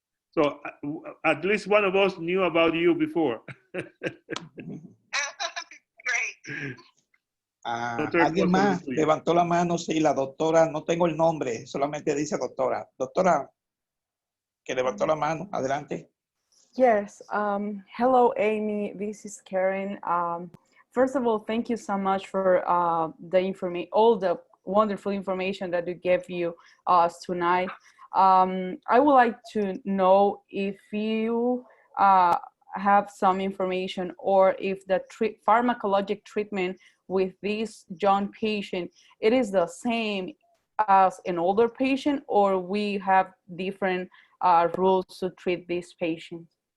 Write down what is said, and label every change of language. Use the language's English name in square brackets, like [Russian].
[English] So at least one of us knew about you before. Great. [Spanish] Alguien más levantó la mano, sí, la doctora, no tengo el nombre, solamente dice doctora. Doctora, que levantó la mano, adelante. [English] Yes, hello Amy, this is Karen. First of all, thank you so much for the information, all the wonderful information that you gave us tonight. I would like to know if you have some information or if the pharmacologic treatment with this young patient, it is the same as an older patient, or we have different rules to treat these patients.